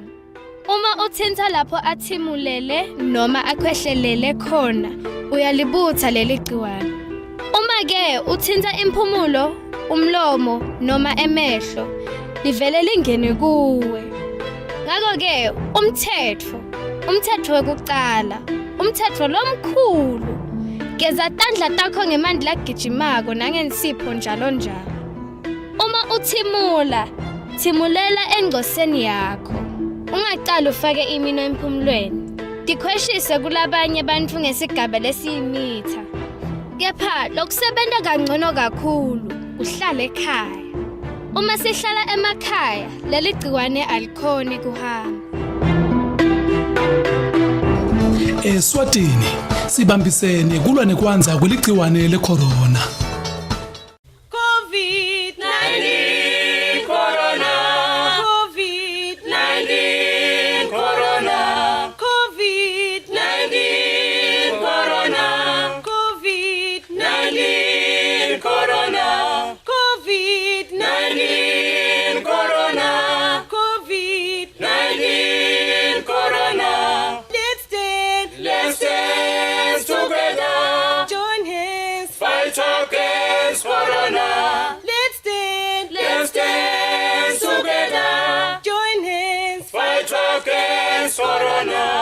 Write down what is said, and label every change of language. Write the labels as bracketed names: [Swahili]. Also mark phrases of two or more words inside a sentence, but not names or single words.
[Zulu] Uma uthinta lapho athimulele noma akhwehlelele khona, uyalibutha leli gciwane. Uma ke uthinta impumulo, umlomo noma emehlo, livele lingene kuwe. Ngakho-ke umthetho wokuqala, [Swati] umthetho lomkhulu, geza tandla takho ngemanti lagijimako nangensipho njalo njalo. [Zulu] Uma uthimula, thimulela engcoseni yakho. [Swati] Ungaqala ufake imino emphumulweni. Dikhweshise kulabanye bantfu ngesigaba lesiyimitha. Kepha lokusebenta kangcono kakhulu, uhlale ekhaya. Uma sihlala emakhaya, leli gciwane alikhoni kuhamba. Eswatini sibambisene kulwa nekwanza kweligciwane le-corona. [English] COVID-19 corona. COVID-19 corona. COVID-19 corona. COVID-19 corona. COVID-19 corona. COVID-19 corona. Let's stand together. Join hands. Fight against corona. Let's stand together. Join hands. Fight against corona.